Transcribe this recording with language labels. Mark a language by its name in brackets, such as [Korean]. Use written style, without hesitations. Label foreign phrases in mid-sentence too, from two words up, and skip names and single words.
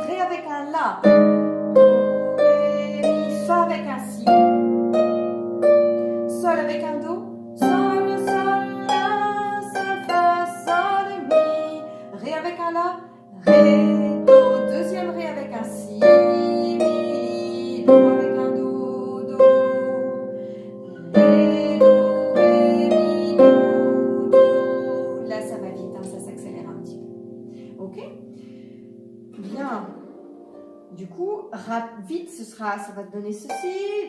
[French] Ré avec un La. Fa avec un Si. Sol avec un Do. Sol, Sol, La, Sol, Fa, Sol, Mi. Ré avec un La. Ré, Do. Deuxième Ré avec un Si. Mi. Do avec un Do. Do. Ré, Do, Ré, Mi, Do, Do. Là, ça va vite, hein, ça s'accélère un petit peu. Ok? Bien. Du coup, vite, ça va te donner ceci.